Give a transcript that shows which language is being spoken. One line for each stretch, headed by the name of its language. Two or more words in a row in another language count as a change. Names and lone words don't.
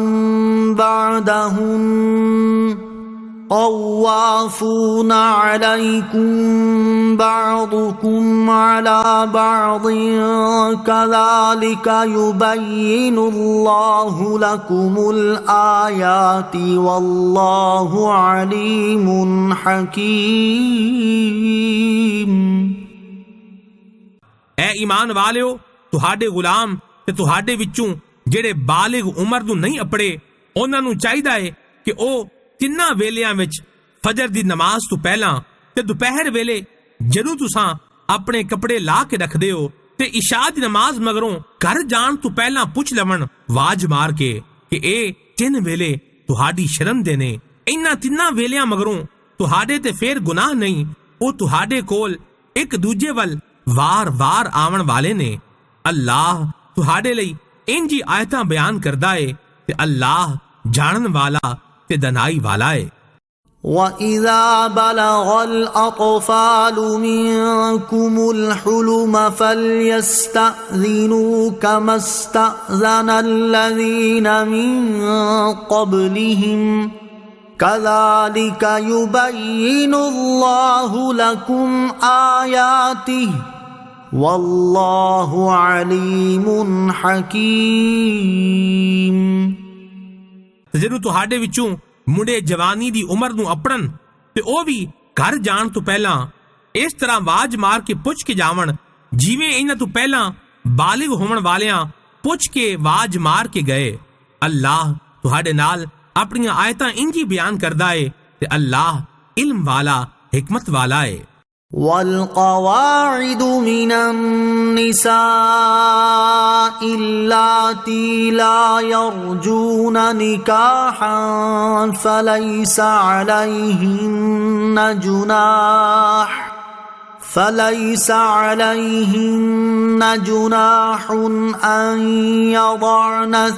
Arabic: بعدهن طوافون عليكم بعضكم على بعض كذلك يبين الله لكم الآيات والله عليم حكيم।
Punjabi: ਐ ਈਮਾਨ ਵਾਲਿਓ, ਤੁਹਾਡੇ ਗੁਲਾਮ ਤੇ ਤੁਹਾਡੇ ਵਿੱਚੋਂ ਜਿਹੜੇ ਬਾਲਿਗ ਉਮਰ ਨੂੰ ਨਹੀਂ ਅਪੜੇ, ਉਹਨਾਂ ਨੂੰ ਚਾਹੀਦਾ ਹੈ ਕਿ ਉਹ ਤਿੰਨਾਂ ਵੇਲਿਆਂ ਵਿੱਚ ਫਜਰ ਦੀ ਨਮਾਜ਼ ਤੋਂ ਪਹਿਲਾਂ ਤੇ ਦੁਪਹਿਰ ਵੇਲੇ ਜਦੋਂ ਤੁਸੀਂ ਆਪਣੇ ਕੱਪੜੇ ਲਾ ਕੇ ਰੱਖਦੇ ਹੋ ਤੇ ਇਸ਼ਾ ਦੀ ਨਮਾਜ਼ ਮਗਰੋਂ ਘਰ ਜਾਣ ਤੋਂ ਪਹਿਲਾਂ ਪੁੱਛ ਲਵਣ ਆਵਾਜ਼ ਮਾਰ ਕੇ ਕਿ ਇਹ 3 ਵੇਲੇ ਤੁਹਾਡੀ ਸ਼ਰਮ ਦੇ ਨੇ। ਇਹਨਾਂ ਤਿੰਨਾਂ ਵੇਲਿਆਂ ਮਗਰੋਂ ਤੁਹਾਡੇ ਤੇ ਫੇਰ ਗੁਨਾਹ ਨਹੀਂ, ਉਹ ਤੁਹਾਡੇ ਕੋਲ ਇੱਕ ਦੂਜੇ ਵੱਲ ਵਾਰ-ਵਾਰ ਆਉਣ ਵਾਲੇ ਨੇ। ਅੱਲਾਹ ਤੁਹਾਡੇ ਲਈ ਇੰਜੀ ਆਇਤਾਂ ਬਿਆਨ ਕਰਦਾ ਏ ਤੇ ਅੱਲਾਹ ਜਾਣਨ ਵਾਲਾ ਤੇ ਦਨਾਈ ਵਾਲਾ ਏ।
Arabic: وَإِذَا بَلَغَ الْأَطْفَالُ مِنكُمُ الْحُلُمَ فَلْيَسْتَأْذِنُوا كَمَا اسْتَأْذَنَ الَّذِينَ مِن قَبْلِهِمْ كَذَلِكَ يُبَيِّنُ اللَّهُ لَكُمْ آيَاتِهِ وَاللَّهُ عَلِيمٌ حَكِيمٌ।
Punjabi: ਜਦੋਂ ਤੁਹਾਡੇ ਵਿੱਚੋਂ ਮੁੰਡੇ ਜਵਾਨੀ ਦੀ ਉਮਰ ਨੂੰ ਅਪੜਨ ਤੇ ਉਹ ਵੀ ਘਰ ਜਾਣ ਤੋਂ ਪਹਿਲਾਂ ਇਸ ਤਰ੍ਹਾਂ ਆਵਾਜ਼ ਮਾਰ ਕੇ ਪੁੱਛ ਕੇ ਜਾਵਣ ਜਿਵੇਂ ਇਹਨਾਂ ਤੋਂ ਪਹਿਲਾਂ ਬਾਲਿਗ ਹੋਣ ਵਾਲਿਆਂ ਪੁੱਛ ਕੇ ਆਵਾਜ਼ ਮਾਰ ਕੇ ਗਏ। ਅੱਲਾਹ ਤੁਹਾਡੇ ਨਾਲ ਆਪਣੀਆਂ ਆਇਤਾਂ ਇੰਜੀ ਬਿਆਨ ਕਰਦਾ ਏ ਤੇ ਅੱਲਾਹ ਇਲਮ ਵਾਲਾ ਹਿਕਮਤ ਵਾਲਾ ਹੈ।
Arabic: والقواعد من النساء اللاتي لا يرجون نكاحا فليس عليهن جناح أن يضعن